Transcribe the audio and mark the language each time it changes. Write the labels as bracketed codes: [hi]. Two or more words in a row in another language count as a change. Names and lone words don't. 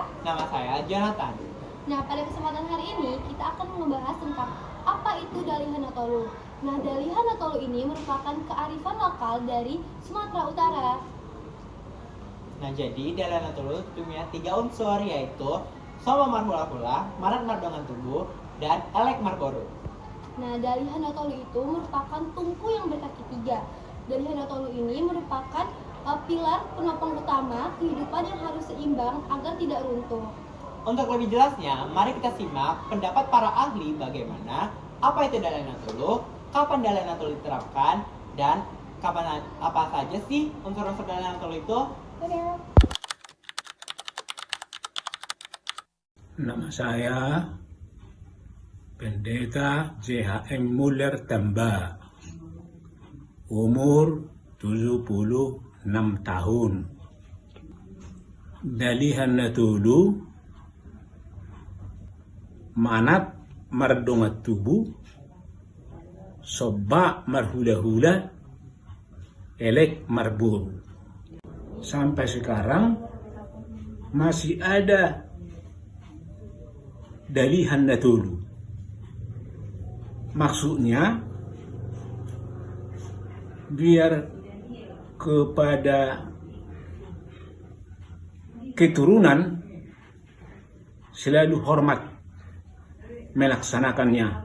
[id] nama saya Jonathan. Nah, pada kesempatan hari ini kita akan membahas tentang apa itu Dalihanatolu. Nah, Dalihanatolu ini merupakan kearifan lokal dari Sumatera Utara. Nah, jadi Dalihanatolu punya 3 unsur, yaitu [bbc] Soma Marhula-hula, Manat Mardongan Tubuh, [id] dan [bbc] Elek Marboru. [id] Nah, Dalihanatolu itu merupakan tungku yang berkaki 3. Dalihanatolu ini merupakan pilar penopang utama kehidupan yang harus seimbang agar tidak runtuh. Untuk lebih jelasnya, mari kita simak pendapat para ahli bagaimana apa itu Dalihanatolu, kapan Dalihanatolu diterapkan, dan apa saja sih unsur-unsur Dalihanatolu itu. Nama saya Pendeta JHM Muller Tamba, umur 76 tahun. [bbc] Dalihanatolu, Manat Mardongan Tubuh, Soba Marhula-hula, Elek Marboru. [id] Sampai sekarang masih ada Dalihanatolu. Maksudnya biar kepada keturunan selalu hormat melaksanakannya.